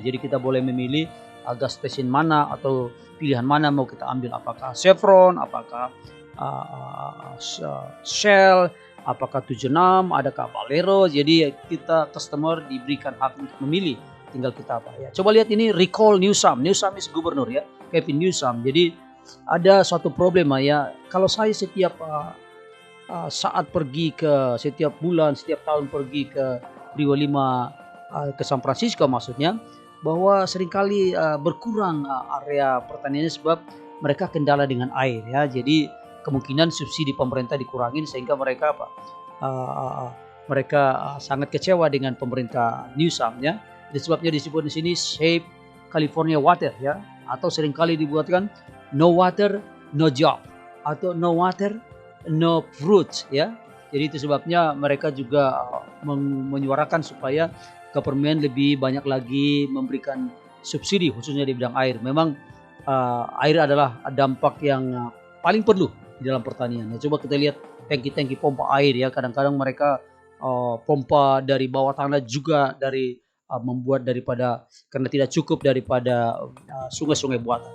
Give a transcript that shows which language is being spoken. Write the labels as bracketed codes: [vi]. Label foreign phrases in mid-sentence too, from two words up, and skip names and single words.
[id] Jadi kita boleh memilih [en] gas station [id] mana atau pilihan mana mau kita ambil, apakah Chevron, apakah Shell, apakah 76, adakah Valero. Jadi kita customer diberikan hak untuk memilih, tinggal kita apa ya. Coba lihat ini recall Newsom. Newsom is gubernur ya, Gavin Newsom. Jadi ada suatu problema ya. Kalau saya setiap saat pergi ke setiap bulan, setiap tahun pergi ke Freeway 5 ke San Francisco maksudnya, bahwa seringkali berkurang area pertaniannya sebab mereka kendala dengan air ya. Jadi kemungkinan subsidi pemerintah dikurangin sehingga mereka mereka sangat kecewa dengan pemerintah Newsom ya. Sebabnya disebut di sini [en] Save California Water [id] ya, atau seringkali dibuatkan [en] No Water No Job [id] atau [en] No Water No Fruits [id] ya. Jadi itu sebabnya mereka juga menyuarakan supaya government lebih banyak lagi memberikan subsidi khususnya di bidang air. Memang air adalah dampak yang paling perlu di dalam pertanian. Ya, coba kita lihat tangki-tangki pompa air ya. Kadang-kadang mereka pompa dari bawah tanah juga dari membuat daripada karena tidak cukup daripada sungai-sungai buatan.